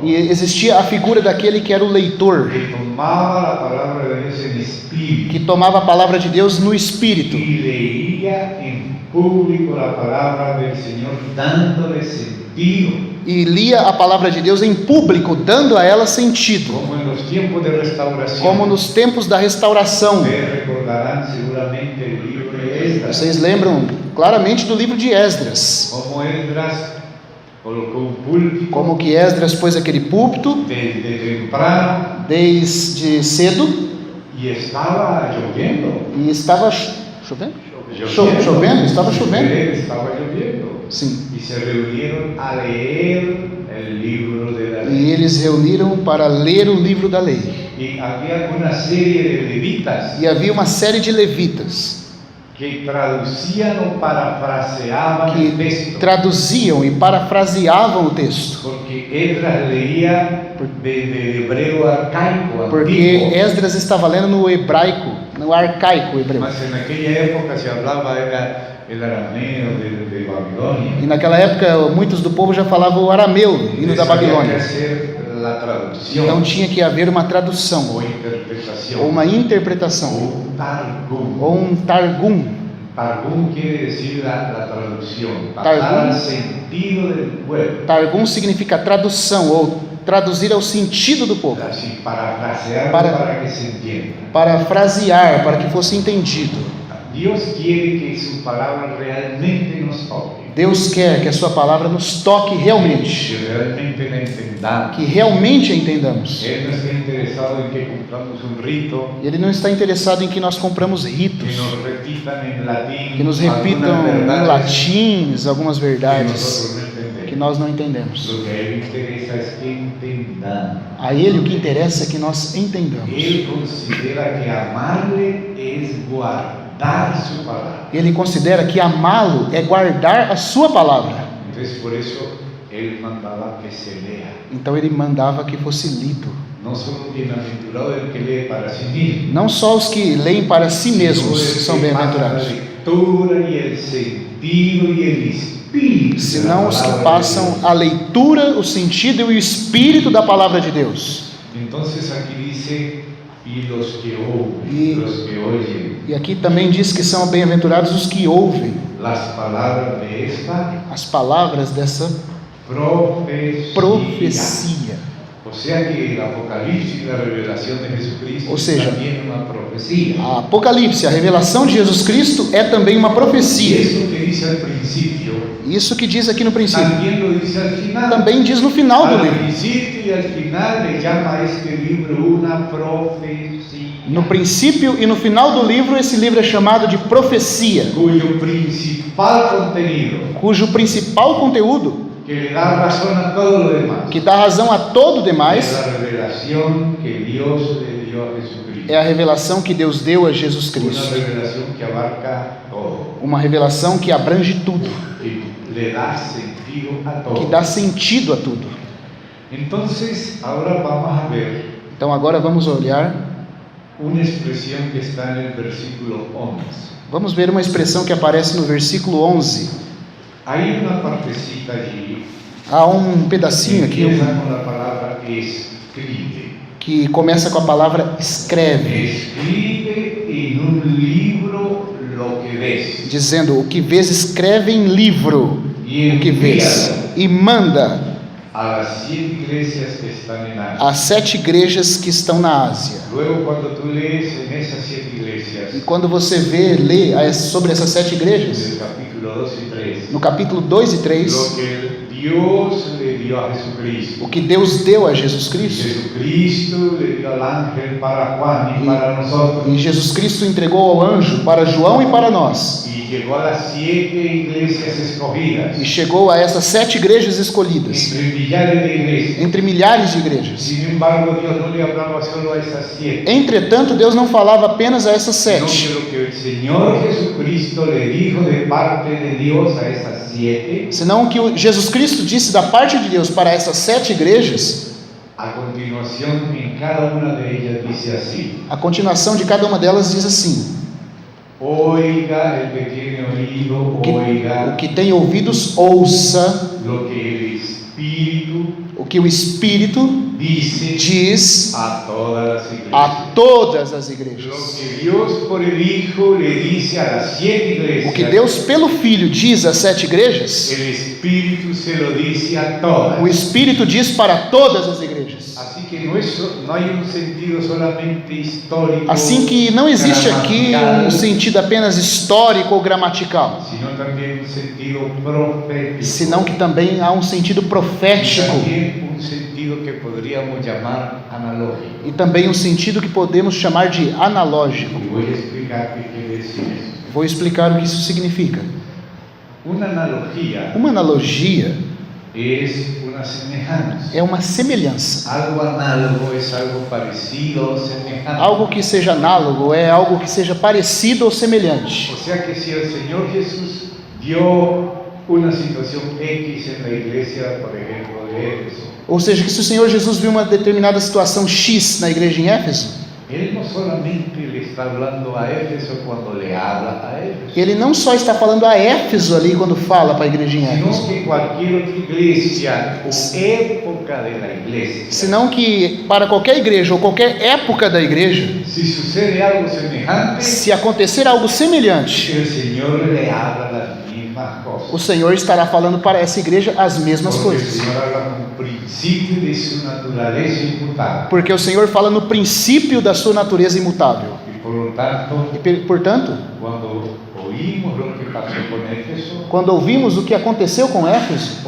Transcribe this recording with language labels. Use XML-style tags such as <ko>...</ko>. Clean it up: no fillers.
<pt>e existia a figura daquele que era o leitor,</pt> <es>que tomaba la palabra de Dios en espíritu</es> <pt>que tomava a palavra de Deus no espírito</pt> <es>y leía en público la palabra del Señor, dándole sentido,</es> <pt>e lia a palavra de Deus em público, dando a ela sentido,</pt> <es>como en los tiempos de restauración.</es> <pt>como nos tempos da restauração.</pt> <es>Ustedes recordarán seguramente el libro de Esdras,</es> <pt>Vocês lembram claramente do livro de Esdras,</pt> <es>como Esdras colocó un púlpito</es> <pt>como que Esdras pôs aquele púlpito</pt> <es>desde temprano</es> <pt>desde cedo</pt> <es>y estaba lloviendo.</es> <pt>e estava chovendo? Chovendo? Estava chovendo.</pt> <es>Estaba lloviendo.</es> <pt>Sim.</pt> <es>Y se reunieron a leer el libro de la</es> <pt>E</pt> <es>ley.</es> <pt>eles reuniram para ler o livro da lei.</pt> <es>Y había una serie de levitas</es> <pt>E havia uma série de levitas</pt> <es>que traducían o parafraseaban el</es> <pt>que</pt> <es>texto.</es> <pt>traduziam e parafraseavam o texto,</pt> <es>Porque Esdras leía de hebreo arcaico,</es> <pt>porque</pt> <es>antiguo.</es> <pt>Esdras estava lendo no hebraico, no arcaico hebreu.</pt> <es>Mas en aquella época se hablaba era el arameo de Babilonia.</es> <pt>E naquela época muitos do povo já falavam o arameu, vindo da</pt> <es>Había que</es> <pt>Babilônia.</pt> <es>hacer la traducción</es> <pt>Então tinha que haver uma tradução,</pt> <es>o interpretación</es> <pt>ou uma interpretação,</pt> <es>o un targum.</es> <pt>ou um targum.</pt> <es>Targum quiere decir la traducción,</es> <pt>Targum.</pt> <es>pasar al sentido del pueblo,</es> <pt>Targum significa tradução, ou traduzir ao sentido do povo,</pt> <es>así parafrasear</es> <pt>Para-</pt> <es>para que se entienda.</es> <pt>parafrasear para que fosse entendido.</pt> <es>Dios quiere que su palabra realmente nos toque,</es> <pt>Deus quer que a sua palavra nos toque realmente,</pt> <es>que realmente la entendamos.</es> <pt>que realmente a entendamos.</pt> <es>Él no está interesado en que cumplamos un rito,</es> <pt>Ele não está interessado em que nós compramos</pt> <es>que</es> <pt>ritos,</pt> <es>nos repitan en latín,</es> <pt>que nos</pt> <es>algunas</es> <pt>repitam em</pt> <es>verdades</es> <pt>latins algumas</pt> <es>que</es> <pt>verdades</pt> <es>nosotros no entendemos.</es> <pt>que nós não entendemos.</pt> <es>Lo que a él interesa es que entendamos.</es> <pt>A Ele o que interessa é que nós entendamos.</pt> <es>Él considera que amarle es guardar su palabra.</es> <pt>Ele considera que amá-lo é guardar a sua palavra.</pt> <es>Entonces por eso él mandaba que se lea.</es> <pt>Então ele mandava que fosse lido.</pt> <es>no solo bienaventurado el que lee para sí mismo,</es> <pt>Não só os que leem para si mesmos</pt> <es>sino el</es> <pt>são</pt> <es>que pasa la</es> <pt>bem-aventurados,</pt> <es>lectura y el sentido y el espíritu de</es> <pt>senão</pt> <es>la</es> <pt>os que</pt> <es>palabra de</es> <pt>passam</pt> <es>Dios.</es> <pt>a leitura, o sentido e o espírito da palavra de Deus.</pt> <es>Entonces aquí dice, y los que Y- oyen, los que oyen</es> <pt>E aqui também diz que são bem-aventurados os que ouvem</pt> <es>las palabras de esta</es> <pt>as palavras dessa</pt> <es>profecía.</es> <pt>profecia.</pt> <es>O sea que el Apocalipsis y la revelación de Jesucristo O sea, es también una profecía.</es> <pt>A Apocalipse, a revelação de Jesus Cristo, é também uma</pt> <es>Y</es> <pt>profecia.</pt> <es>eso que dice al principio,</es> <pt>Isso que diz aqui no princípio,</pt> <es>también lo dice al final.</es> <pt>também diz no final do</pt> <es>Al</es> <pt>livro.</pt> <es>principio y al final le llama a este libro una profecía,</es> <pt>No princípio e no final do livro, esse livro é chamado de profecia,</pt> <es>cuyo principal contenido,</es> <pt>cujo principal conteúdo,</pt> <es>que le da razón a todo lo demás,</es> <pt>que dá razão a todo o</pt> <es>es</es> <pt>demais,</pt> <es>la revelación que Dios le dio a Jesucristo.</es> <pt>é a revelação que Deus deu a Jesus</pt> <es>Una</es> <pt>Cristo.</pt> <es>revelación que abarca todo,</es> <pt>Uma revelação que abrange tudo,</pt> <es>que le da sentido a</es> <pt>que</pt> <es>todo.</es> <pt>dá sentido a tudo.</pt> <es>Entonces, ahora vamos a ver</es> <pt>Então agora vamos olhar,</pt> <es>una expresión que está en el versículo 11.</es> <pt>vamos ver uma expressão que aparece no versículo 11.</pt> <es>Hay una partecita allí</es> <pt>Há um pedacinho</pt> <es>que</es> <pt>aqui</pt> <es>empieza con la palabra escribe.</es> <pt>que começa com a palavra escreve,</pt> <es>Escribe en un libro lo que ves.</es> <pt>dizendo: o que vês, escreve em livro</pt> <es>Y</es> <pt>o que vês,</pt> <es>envíalo</es> <pt>e manda</pt> <es>a las 7 iglesias que están en Asia.</es> <pt>às 7 igrejas que estão na Ásia.</pt> <es>Luego, cuando tú lees en esas 7</es> <pt>E</pt> <es>iglesias,</es> <pt>quando você lê sobre essas 7</pt> <es>en</es> <pt>igrejas,</pt> <es>el capítulo 2 y 3,</es> <pt>no capítulo 2 e 3,</pt> <es>lo que Dios le dio a Jesucristo.</es> <pt>o que Deus deu a Jesus Cristo,</pt> <es>Jesucristo le dio al ángel para Juan y para nosotros.</es> <pt>e Jesus Cristo entregou ao anjo para João e para nós,</pt> <es>Y llegó a las 7 iglesias escogidas,</es> <pt>e chegou a essas 7 igrejas escolhidas,</pt> <es>entre millares de iglesias.</es> <pt>entre milhares de igrejas.</pt> <es>Sin embargo, Dios no le hablaba solo a esas 7,</es> <pt>Entretanto, Deus não falava apenas a essas</pt> <es>sino</es> <pt>7,</pt> <es>que lo que el Señor Jesucristo le dijo de parte de Dios a esas 7,</es> <pt>senão que Jesus Cristo disse da parte de Deus para essas 7 igrejas.</pt> <es>a continuación en cada una de ellas dice así:</es> <pt>A continuação de cada uma delas diz assim:</pt> <es>oiga el que tiene oído,</es> <pt>o que tem ouvidos, ouça</pt> <es>lo que el Espíritu</es> <pt>o que o Espírito</pt> <es>dice</es> <pt>diz</pt> <es>a todas las iglesias.</es> <pt>a todas as</pt> <es>Lo</es> <pt>igrejas.</pt> <es>que Dios por el Hijo le dice a las 7 iglesias,</es> <pt>O que Deus pelo Filho diz às 7 igrejas,</pt> <es>el Espíritu se lo dice a todas.</es> <pt>o Espírito diz para todas as igrejas.</pt> <es>Así que no hay un sentido solamente histórico,</es> <pt>Assim que não existe aqui</pt> <es>gramatical,</es> <pt>um sentido apenas histórico ou gramatical,</pt> <es>sino también un sentido profético,</es> <pt>senão que também há um sentido</pt> <es>y</es> <pt>profético</pt> <es>también un sentido que podríamos llamar analógico.</es> <pt>e também um sentido que podemos chamar de analógico.</pt> <es>Y voy a explicar qué quiere decir eso.</es> <pt>Vou explicar o que isso significa.</pt> <es>Una analogía</es> <pt>Uma analogia</pt> <es>es una semejanza.</es> <pt>é uma semelhança.</pt> <es>Algo análogo es algo parecido o semejante.</es> <pt>Algo que seja análogo é algo que seja parecido ou semelhante.</pt> <es>O sea que si el Señor Jesús dio una situación X en la iglesia, por ejemplo, de Éfeso,</es> <pt>Ou seja, que se o Senhor Jesus viu uma determinada situação X na igreja em Éfeso,</pt> <es>Él no solamente le está hablando a Éfeso cuando le habla a Éfeso,</es> <pt>Ele não só está falando a Éfeso ali quando fala para a igreja em</pt> <es>sino</es> <pt>Éfeso,</pt> <es>que cualquier otra iglesia o época de la iglesia,</es> <pt>senão que para qualquer igreja ou qualquer época da igreja,</pt> <es>si sucede algo semejante,</es> <pt>se acontecer algo semelhante,</pt> <es>el Señor le habla las mismas cosas.</es> <pt>o Senhor estará falando para essa igreja as mesmas</pt> <es>Porque el</es> <pt>coisas.</pt> <es>Señor habla con principio de su naturaleza inmutable.</es> <pt>Porque o Senhor fala no princípio da sua natureza imutável.</pt> <es>Y por lo tanto,</es> <pt>E, portanto,</pt> <es>cuando oímos lo que pasó con Éfeso,</es> <pt>quando ouvimos o que aconteceu com Éfeso,</pt>